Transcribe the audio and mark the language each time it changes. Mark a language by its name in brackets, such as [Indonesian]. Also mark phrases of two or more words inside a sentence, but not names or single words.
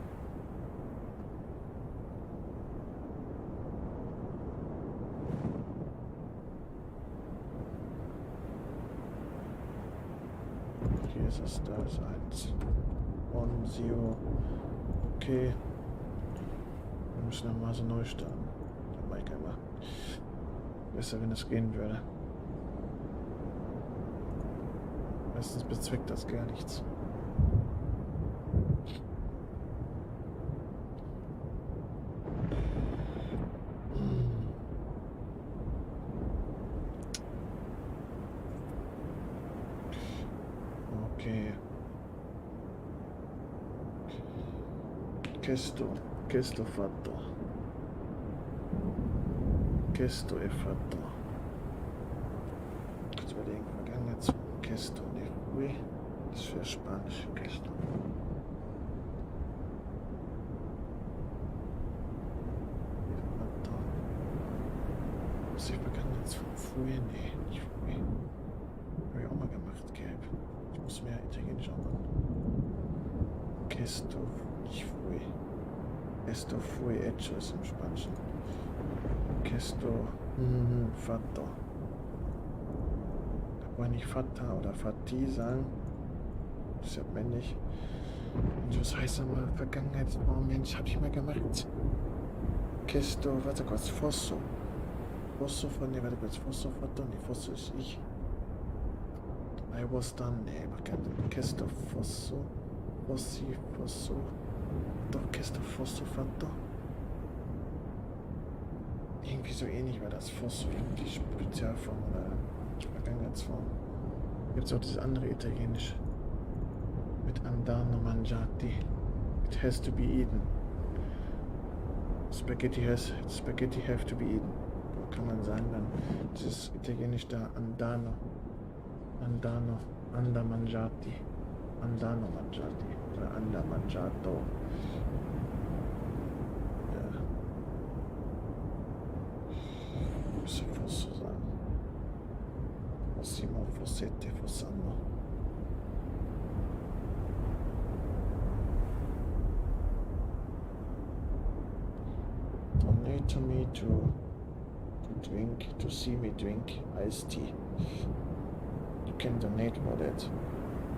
[German] Hier ist es, da ist 1. 1, 0. Okay. Wir müssen dann mal so neu starten. Der Mike immer. Besser, wenn es gehen würde. Meistens bezweckt das gar nichts. Okay. [Italian] Questo fatto. Questo è fatto. [German] Kurz überlegen, Vergangenheit. [Italian] Questo ne fui. [German] Das ist für Spanisch. [Italian] Questo. Fatto. [German] Was ich Vergangenheit von fui? Nee, nicht fui. Habe ich auch mal gemacht, gelb. Ich muss mehr Italienisch auch machen. [Italian] Questo nicht fui. [Spanish] Esto fue hecho [German] ist im Spanischen. [Italian] Questo fatto. [German] Da wollen nicht Fata oder Fati sagen. Das ist ja männlich. Und was heißt nochmal Vergangenheitsform? Mensch, hab ich mal gemacht. [Italian] Questo, [German] warte kurz, [Italian] Fosso. [German] Fosso von, ne, warte kurz, [Italian] Fosso fatto, [German] ne, Fosso ist ich. [English] I was done, [German] ne, mach keinen Sinn. [Italian] Questo Fosso. Fossi, Fosso. Doch, Questo Fosso fatto. [German] Irgendwie so ähnlich war das Fosso, die Spezialform oder Vergangenheitsform. Gibt es auch dieses andere Italienisch. [Italian] Mit andando mangiati. [English] It has to be eaten. Spaghetti have to be eaten. [German] So kann man sagen dann. Dieses Italienisch da, [Italian] andano. Anda mangiati. Andano mangiati. Oder anda mangiato. Cosa posso usare? Massimo fossette fossanno. [English] Donate to me to drink, to see me drink iced tea. You can donate for that.